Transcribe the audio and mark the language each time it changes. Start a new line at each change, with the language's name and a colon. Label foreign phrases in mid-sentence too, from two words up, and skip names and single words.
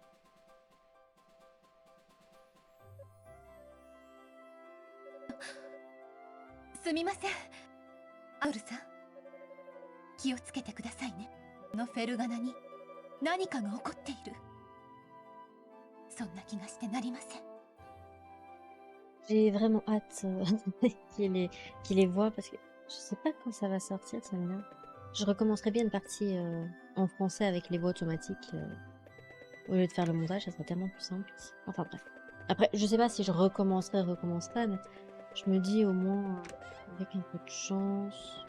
Japanese: すみません、アウルさん、気をつけてくださいね。のフェルガナに何かが起こっている、そんな気がしてなりません。
French: J'ai vraiment hâte qu'il les voit parce que je sais pas quand ça va sortir, celle-là. Je recommencerai bien une partie en français avec les voix automatiques au lieu de faire le montage, ça serait tellement plus simple. Enfin bref. Après, je sais pas si je recommencerai, mais je me dis au moins avec un peu de chance.